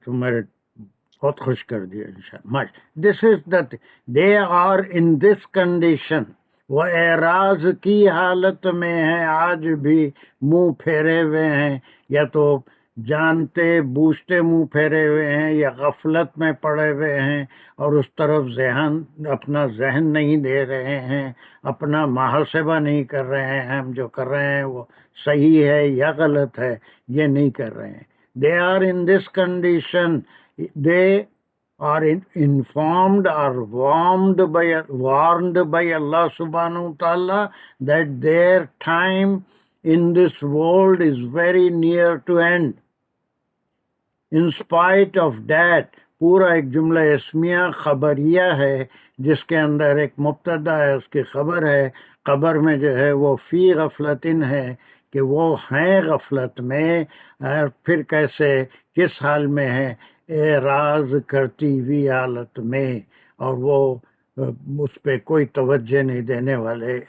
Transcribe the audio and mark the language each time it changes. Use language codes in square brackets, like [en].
[ur] تم میرے بہت خوش کر دیا انشاءاللہ. [en] this is the they are in this condition, [ur] وہ اعراض کی حالت میں ہیں، آج بھی منہ پھیرے ہوئے ہیں، یا تو جانتے بوجھتے منہ پھیرے ہوئے ہیں، یا غفلت میں پڑے ہوئے ہیں، اور اس طرف اپنا ذہن نہیں دے رہے ہیں، اپنا محاسبہ نہیں کر رہے ہیں، ہم جو کر رہے ہیں وہ صحیح ہے یا غلط ہے، یہ نہیں کر رہے ہیں. [en] They are in this condition. They are informed or warned by Allah subhanahu wa ta'ala that their time in this world is very near to end. In spite of that, [ur] پورا ایک جملہ اسمیہ خبریہ ہے، جس کے اندر ایک مبتدا ہے، اس کی خبر ہے. خبر میں جو ہے وہ فی غفلتن ہے، کہ وہ ہیں غفلت میں. پھر کیسے، کس حال میں ہے؟ اعراض کرتی ہوئی حالت میں، اور وہ اس پہ کوئی توجہ نہیں دینے والے.